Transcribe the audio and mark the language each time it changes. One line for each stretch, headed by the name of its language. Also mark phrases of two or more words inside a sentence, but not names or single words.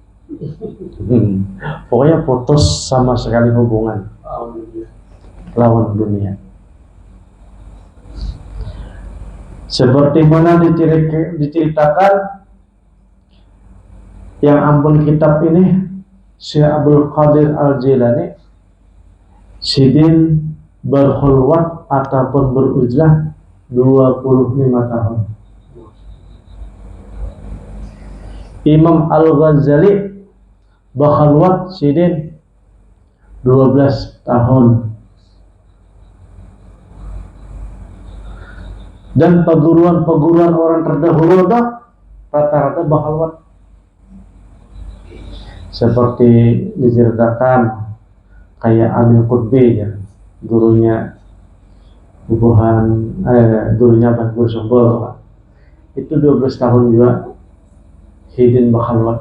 Indonesian: Pokoknya putus sama sekali hubungan lawan dunia. Seperti mana diceritakan yang ampun kitab ini Syekh Abdul Qadir Al-Jilani sidin berkhulwat ataupun berujlah 25 tahun. Imam Al-Ghazali berkhulwat sidin 12 tahun. Dan perguruan-perguruan orang terdahulu rata-rata berkhulwat. Seperti diceritakan kayak Amin Qutbi ya, gurunya gurunya Abah Guru Sumbul, itu 12 tahun juga hidin berkhalwat.